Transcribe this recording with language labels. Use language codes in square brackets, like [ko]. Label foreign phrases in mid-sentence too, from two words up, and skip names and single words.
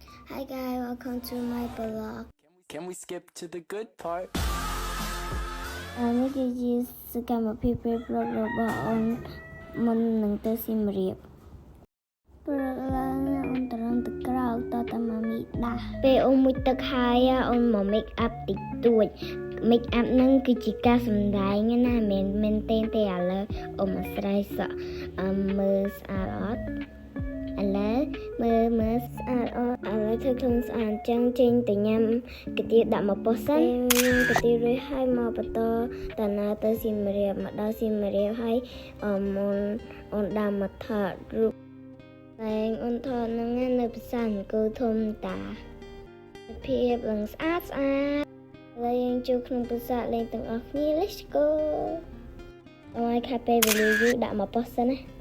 [en] Hi guys, welcome to my blog. Can we skip to the good part? [km] នេះគឺជាសកម្មភាពពេលព្រឹករបស់អូនមុននឹងទៅសៀមរាបព្រឹកឡើងអូនត្រឹមទឹកក្រោកតតែម៉ាមីដាស់ពេលអូនមុជទឹកហើយអូនមក [en] make up [km] តិចតួច [en] make up [km] ហ្នឹងគឺជាការសម្ដែងណា មិនមែនទេឥឡូវអូនមកស្រ័យសក់មើលស្អាតអត់ឥឡូវមើលស្អាតអត់ឥឡូវធ្វើ ខ្លួនស្អាតចឹងចេញទៅញ៉ាំកាទៀវដាក់មកប៉ុស្សិនកាទៀវរួចហើយមកបន្តដំណើរទៅសៀមរាបមកដល់សៀមរាបហើយអូនដើរមកថតរូបតែអូនថតហ្នឹងនៅប្រាសាទអង្គរធំតាភាពឡើងស្អាតហើយយើងចូលក្នុងប្រាសាទលេងទាំងអស់គ្នា [en] Let's go [km] អរខាប់ពេលវេលាយូរដាក់មកប៉ុស្សិនណា